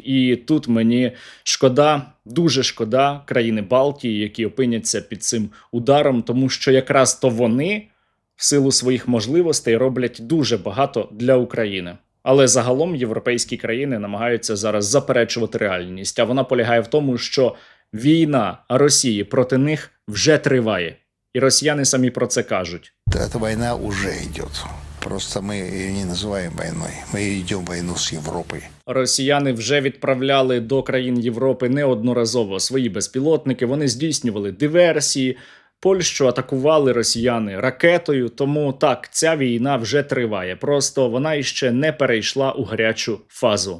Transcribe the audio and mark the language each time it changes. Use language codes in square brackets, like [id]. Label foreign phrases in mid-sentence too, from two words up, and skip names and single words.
[uk] І тут мені шкода, дуже шкода країни Балтії, які опиняться під цим ударом, тому що якраз то вони в силу своїх можливостей роблять дуже багато для України. Але загалом європейські країни намагаються зараз заперечувати реальність, а вона полягає в тому, що війна Росії проти них вже триває. І росіяни самі про це кажуть. [ru] Эта война уже идет. Просто мы ее не называем войной. Мы идем в войну с Европой. [uk] Росіяни вже відправляли до країн Європи неодноразово свої безпілотники, вони здійснювали диверсії, Польщу атакували росіяни ракетою, тому так, ця війна вже триває, просто вона іще не перейшла у гарячу фазу.